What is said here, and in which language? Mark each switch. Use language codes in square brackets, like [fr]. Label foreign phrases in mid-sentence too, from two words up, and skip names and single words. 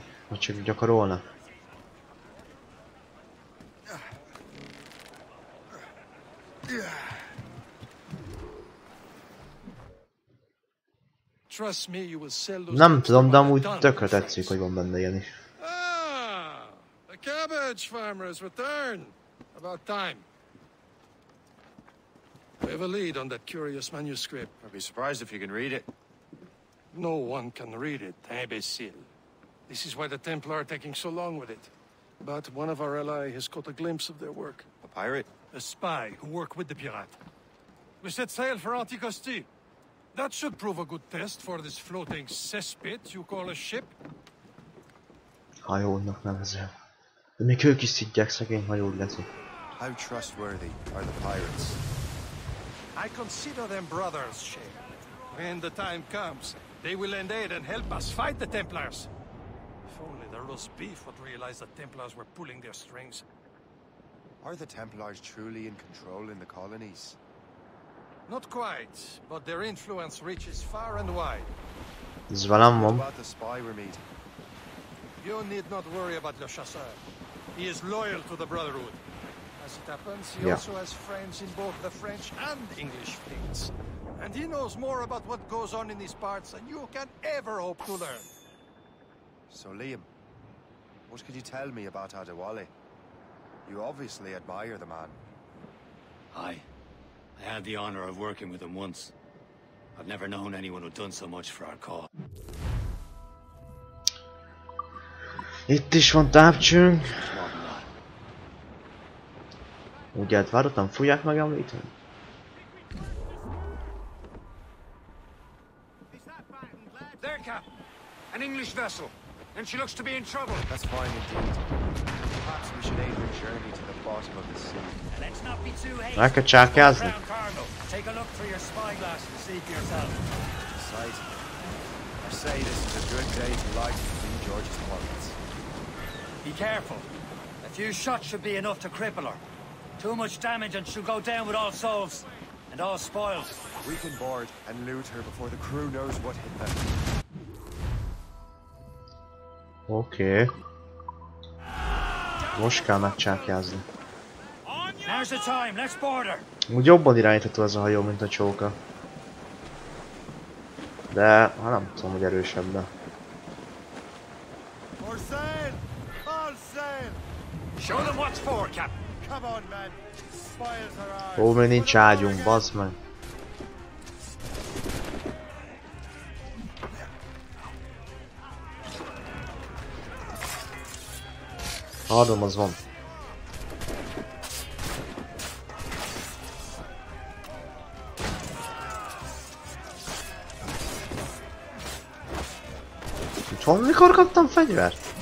[hu] Vagy csak gyakorolnak? Nem tudom, de amúgy tökre tetszik, hogy van benne ilyen is. [en] The cabbage farmer has returned. About time. We have a lead on that curious manuscript. I'd be surprised if you can read it. No one can read it, imbecile. This is why the Templar are taking so long with it. But one of our ally has caught a glimpse of their work. A pirate? A spy who worked with the pirate. We set sail for Anticosti. That should prove a good test for this floating cesspit you call a ship. [hu] Hajónak nevezem. De még ők is szidják szegény hajót, Leci. [en] How trustworthy are the pirates? I consider them brothers, Shay. When the time comes, they will lend aid and help us fight the Templars. If only the roast beef would realize the Templars were pulling their strings. Are the Templars truly in control in the colonies? Not quite, but their influence reaches far and wide. [hu] Ez velem van. [en] About the spy we're meeting? You need not worry about Le Chasseur. He is loyal to the Brotherhood. As it happens, he also has friends in both the French and English fleets. And he knows more about what goes on in these parts than you can ever hope to learn. So, Liam, what could you tell me about Adewale? You obviously admire the man. Aye. I had the honor of working with him once. I've never known anyone who'd done so much for our cause. [hu] Itt is van távcsőnk. Ugye hát várottam, fújják meg említeni? [en] There, Cap! An English vessel, and she looks to be in trouble. That's fine indeed. Perhaps we should aid her journey to the bottom of the sea. Let's not be too hasty. [hu] Meg kell csákázni. [en] Take a look through your spyglass to see for yourself. Sight. I say this is a good day to light King George's pockets. Be careful. A few shots should be enough to cripple her. Too much damage and she'll go down with all souls. And all spoils. We can board and loot her before the crew knows what hit them. [hu] Oké. Most kell megcsákjázni. [en] Now's the time, let's board her. [hu] Úgy jobban irányítható ez a hajó, mint a csóka. De, hát nem tudom, hogy erősebben. [en] Show them what's for, Cap. Come on, man. Spoils her eyes. [hu] Ó, még nincs ágyunk, bazd meg. Adom, az van. Mikor kaptam fegyvert?